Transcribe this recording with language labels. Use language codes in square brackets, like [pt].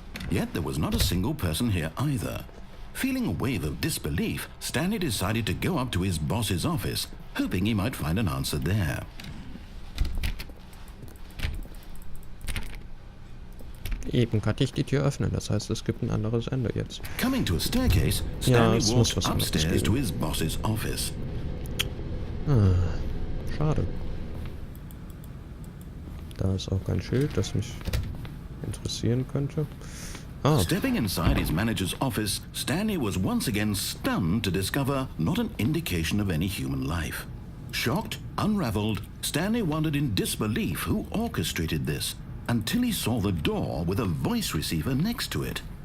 [en] Yet there was not a single person here either. Feeling a wave of disbelief, Stanley decided to go up to his boss's office, hoping he might find an answer there. [de] Eben kann ich die Tür öffnen, das heißt, es gibt ein anderes Ende jetzt. [en] Coming to a staircase, Stanley walked upstairs to his boss's office. [de] Schade. Da ist auch kein Schild, das mich interessieren könnte. [en] Stepping inside his manager's office, Stanley was once again stunned to discover not an indication of any human life. Shocked, unraveled, Stanley wondered in disbelief who orchestrated this, until he saw the door with a voice receiver next to it.